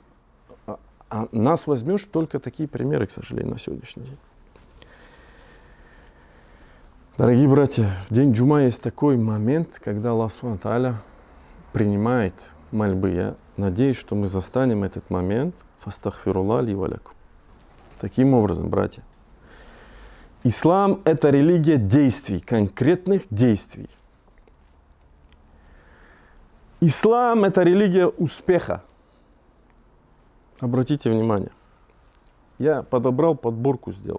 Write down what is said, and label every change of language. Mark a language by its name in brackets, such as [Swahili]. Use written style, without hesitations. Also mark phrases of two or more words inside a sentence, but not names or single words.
[Russian] А нас возьмешь только такие примеры, к сожалению, на сегодняшний день. Дорогие братья, в день Джума есть такой момент, когда Аллах [Arabic] سبحانه وتعالى [Russian] принимает мольбы. Я надеюсь, что мы застанем этот момент. [Arabic] فأستغفر الله لي ولكم. [Russian] Таким образом, братья, ислам – это религия действий, конкретных действий. Ислам – это религия успеха. Обратите внимание, я подобрал подборку, сделал.